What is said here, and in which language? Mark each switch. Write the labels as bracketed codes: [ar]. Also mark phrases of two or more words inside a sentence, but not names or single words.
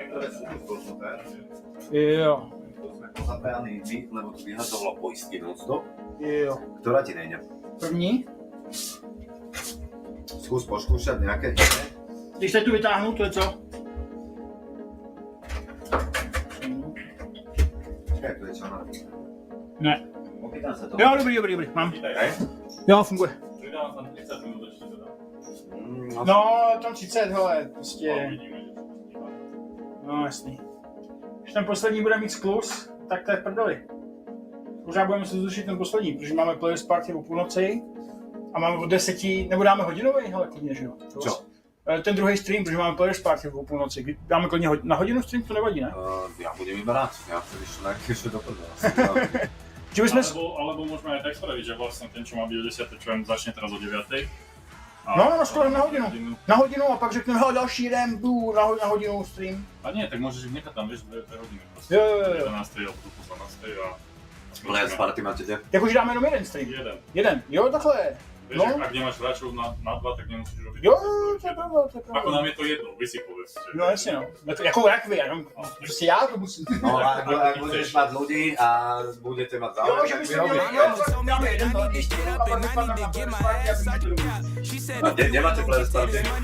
[cs] Jo. [sk] To sme pozapájali my, lebo tu vyhazovalo poistky non-stop. [cs] Jo. [sk] Ktorá ti nejde? [cs] První. [sk] Skús poskúšať nejaké. [cs] Když teď tu vytáhnu, to je co? [sk] Čekaj, to je čo na? [cs] Ne. [sk] Opýtam sa to. [cs] Jo, dobrý, mám. [sk] Hej? [cs] Jo, funguje. [sk] Pridám tam 30 minút ešte teda. No, [cs] tam 30, hele, prostě. No, jasný. Když ten poslední bude mít skluz, tak to je v prdeli. Možná budeme se zrušit ten poslední, protože máme [en] players party [cs] o půlnoci a máme od 10, nebo dáme hodinový, hele, klidně, že jo? Co? Ten druhý stream, protože máme [en] players party [cs] o půlnoci. Dáme klidně na hodinu stream, to nevadí, ne? [sk] Ja budem iba rád, ja vtedy ešte do prdela. Alebo môžeme aj tak spraviť, že vlastne ten, čo má byť o 10, čo začne teraz o 9. No, skoro na hodinu. [cs] Na hodinu a pak řekneme, hele, další den, jdu na hodinu stream. [sk] A nie, tak môžeš ich nechať tam, vieš, 2 hodiny proste. [cs] Jo. [sk] 11. alebo po 12. a... [en] Players party [sk] máte kde? [cs] Jakože dáme jenom jeden stream? Jeden, jo, takhle. [sk] Vieš, No. ak nemáš hráčov na 2, tak nemusíš robiť. [cs] Jo, to je pravda, to je pravda. [sk] Ako nám je to jedno, vy si povedzte. [cs] No jasně no, jako rakvy, jenom prostě já to musím. [sk] No a ak budeš mať ľudí a budete mať záujem, tak mi robíte. Nemáte [en] players party?